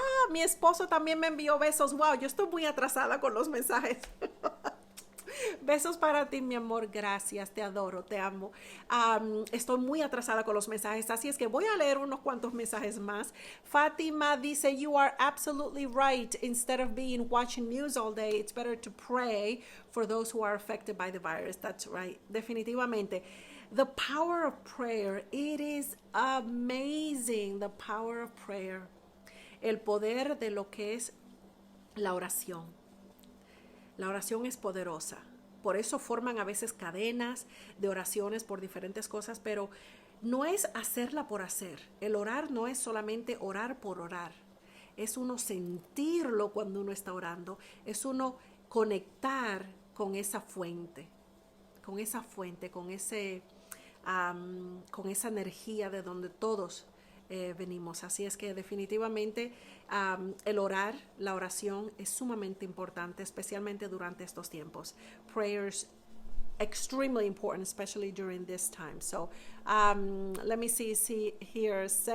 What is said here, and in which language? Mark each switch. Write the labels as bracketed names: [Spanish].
[Spanish] Mi esposo también me envió besos. Wow, yo estoy muy atrasada con los mensajes. Besos para ti, mi amor. Gracias, te adoro, te amo. Estoy muy atrasada con los mensajes, así es que voy a leer unos cuantos mensajes más. [English] Fátima dice, you are absolutely right. Instead of watching news all day, it's better to pray for those who are affected by the virus. That's right. Definitivamente. The power of prayer. It is amazing. The power of prayer. [Spanish] El poder de lo que es la oración. La oración es poderosa. Por eso forman a veces cadenas de oraciones por diferentes cosas, pero no es hacerla por hacer. El orar no es solamente orar por orar. Es uno sentirlo cuando uno está orando. Es uno conectar con esa fuente, con esa fuente, con esa energía de donde todos venimos. Así es que definitivamente el orar, la oración es sumamente importante, especialmente durante estos tiempos. [English] Prayers extremely important, especially during this time. So let me see here.